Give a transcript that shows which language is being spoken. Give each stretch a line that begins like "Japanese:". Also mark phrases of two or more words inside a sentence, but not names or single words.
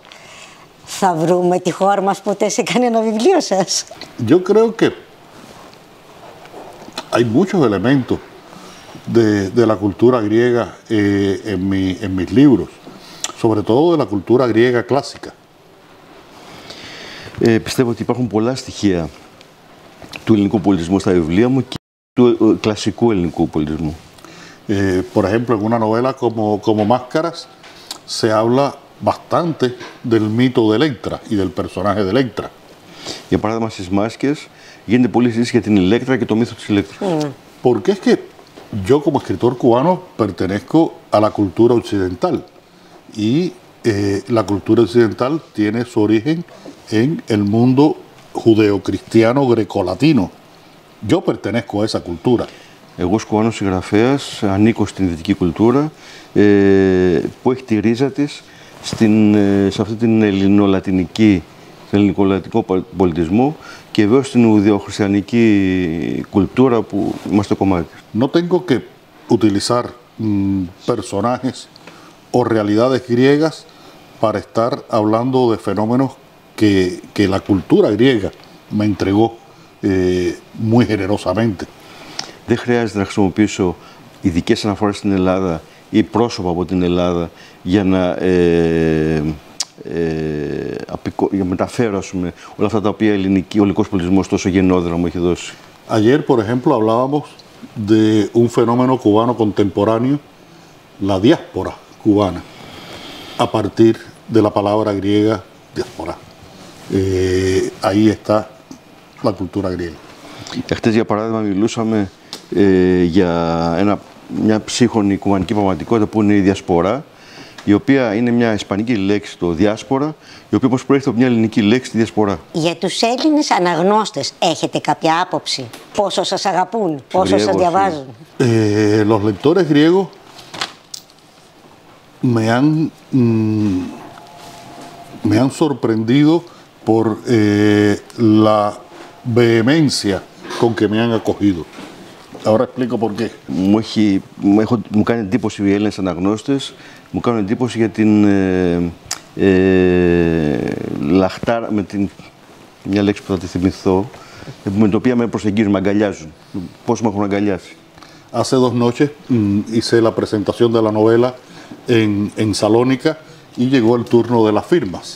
Greek: Θα βρούμε τη χώρα μας ποτέ σε κανένα βιβλίο σας?
Spanish: Yo creo que hay muchos elementos de la cultura griega en mis libros, sobre todo de la cultura griega clásica.
Greek: Πιστεύω ότι υπάρχουν πολλά στοιχεία του ελληνικού πολιτισμού στα βιβλία μου και του κλασικού ελληνικού πολιτισμού.
Spanish: Por ejemplo, en una novela como Máscaras se habla bastante del mito de Electra y del personaje de Electra.
Greek: Για παράδειγμα, στις Μάσκες γίνεται πολλή συζήτηση για την Ηλέκτρα και το μύθο της Ηλέκτρας.
Spanish: Porque es que yo como escritor cubano pertenezco a la cultura occidental y la cultura occidental tiene su origen en el mundo judeocristiano grecolatino. Yo pertenezco a esa cultura.
Greek: Εγώ ως Κουβάνος συγγραφέας ανήκω στην δυτική κουλτούρα που έχει τη ρίζα της σε αυτή την ελληνολατινική, τον ελληνικολατινικό πολιτισμό και βέβαια στην ουδεοχριστιανική κουλτούρα που είμαστε κομμάτι.
Spanish: No tengo que utilizar personajes o realidades griegas para estar hablando de fenómenos que la cultura griega me entregó muy generosamente.
Greek: Δεν χρειάζεται να χρησιμοποιήσω ειδικές αναφορές στην Ελλάδα ή πρόσωπα από την Ελλάδα για να μεταφέρω όλα αυτά τα οποία ο ελληνικός πολιτισμός τόσο γενναιόδωρα μου έχει δώσει.
Spanish: Ayer, por ejemplo, hablábamos de un fenómeno cubano contemporáneo, la diáspora cubana, a partir de la palabra griega diáspora. Ahí está la cultura griega.
Greek: Χτες, για παράδειγμα, μιλούσαμε για μια ψύχρονη κουβανική πραγματικότητα που είναι η διασπορά, η οποία είναι μια ισπανική λέξη, το διάσπορα, η οποία όπως προέρχεται από μια ελληνική λέξη, τη διασπορά. Για τους Έλληνες αναγνώστες έχετε κάποια άποψη? Πόσο σας αγαπούν, πόσο σας διαβάζουν?
Spanish: Los lectores griegos me han sorprendido por la vehemencia con que me han acogido. Ahora explico por qué.
Greek: Μου κάνει εντύπωση οι Έλληνες αναγνώστες, μου κάνουν εντύπωση για την λαχτάρα, μια λέξη που θα τη θυμηθώ, με την οποία με προσεγγίζουν, με αγκαλιάζουν. Πώς με έχουν αγκαλιάσει.
Spanish: Hace 2 noches hice la presentación de la novela en Salónica y llegó el turno de las firmas.